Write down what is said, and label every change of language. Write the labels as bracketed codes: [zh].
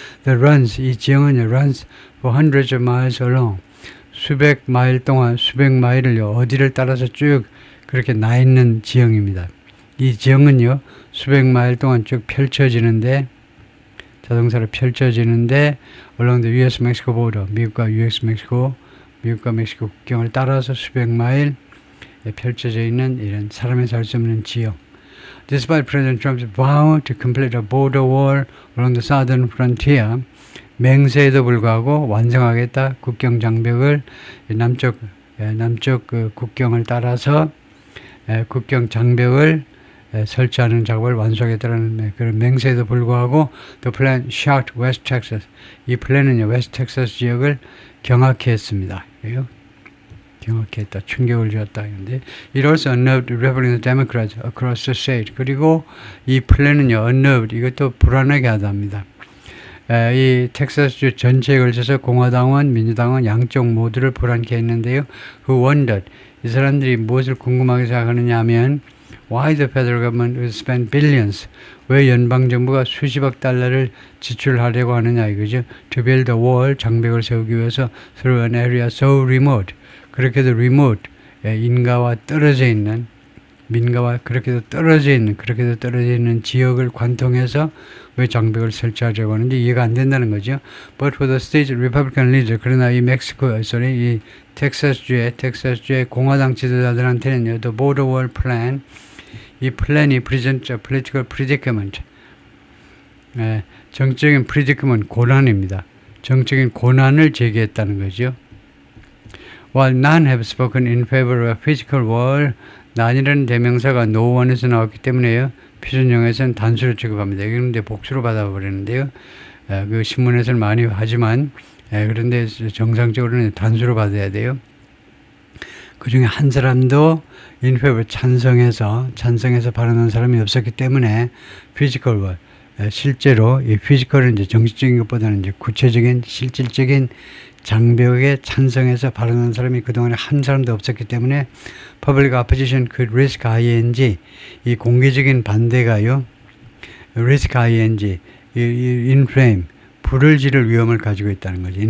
[en] The runs, [ko] 이 지형은 [en] runs for hundreds of miles along. [ko] 수백 마일 동안 수백 마일을요 어디를 따라서 쭉 그렇게 나 있는 지형입니다. 이 지형은요 수백 마일 동안 쭉 펼쳐지는데 자동차로 펼쳐지는데 [en] along the U.S.-Mexico border [ko] 미국과 U.S.-Mexico 미국과 멕시코 국경을 따라서 수백 마일 펼쳐져 있는 이런 사람이 살 수 없는 지역. [en] Despite President Trump's vow to complete a border wall along the southern frontier, [ko] 맹세에도 불구하고 완성하겠다 국경 장벽을 남쪽 그 국경을 따라서 국경 장벽을 설치하는 작업을 완수하겠다는 그런 맹세에도 불구하고 [en] the plan shocked West Texas. [ko] 이 플랜은요 웨스트 텍사스 지역을 경악해 했습니다. 경악해 했다. 충격을 주었다. 근데 [en] it also unnerved Republican Democrats across the state. [ko] 그리고 이 플랜은요 unnerved 이것도 불안하게 하답니다. 이 텍사스주 전체에 걸쳐서 공화당원, 민주당원 양쪽 모두를 불안케 했는데요. [en] Who wondered [ko] 이 사람들이 무엇을 궁금하게 생각하느냐 하면 [en] Why the federal government would spend billions? [ko] 왜 연방정부가 수십억 달러를 지출하려고 하느냐 이거죠. [en] To build a wall, [ko] 장벽을 세우기 위해서 [en] through an area so remote. [ko] 그렇게도 remote, 인가와 떨어져 있는, 민가와 그렇게도 떨어져 있는 지역을 관통해서 왜 장벽을 설치하려고 하는지 이해가 안 된다는 거죠. [en] But for the state Republican leader, [ko] 그러나 이 이 텍사스주의 공화당 지도자들한테는요, [en] the border wall plan, [ko] 이 플랜이 [en] present a political predicament, 정적인 predicament, 고난입니다. [ko] 정적인 고난을 제기했다는 거죠. [en] While none have spoken in favor of a physical wall, [ko] 난이라는 대명사가 no one에서 나왔기 때문에요. 표준형에서는 단수로 취급합니다. 그런데 복수로 받아버리는데요. 그 신문에서는 많이 하지만 그런데 정상적으로는 단수로 받아야 돼요. 그 중에 한 사람도 in favor 찬성해서 발언한 사람이 없었기 때문에 physical wall, 실제로 이 피지컬은 이제 정식적인 것보다는 이제 구체적인 실질적인 장벽에 찬성해서 발언한 사람이 그동안에 한 사람도 없었기 때문에 [en] public opposition could risk ing, [ko] 이 공개적인 반대가요 risk ing, inflame, 불을 지를 위험을 가지고 있다는 거죠.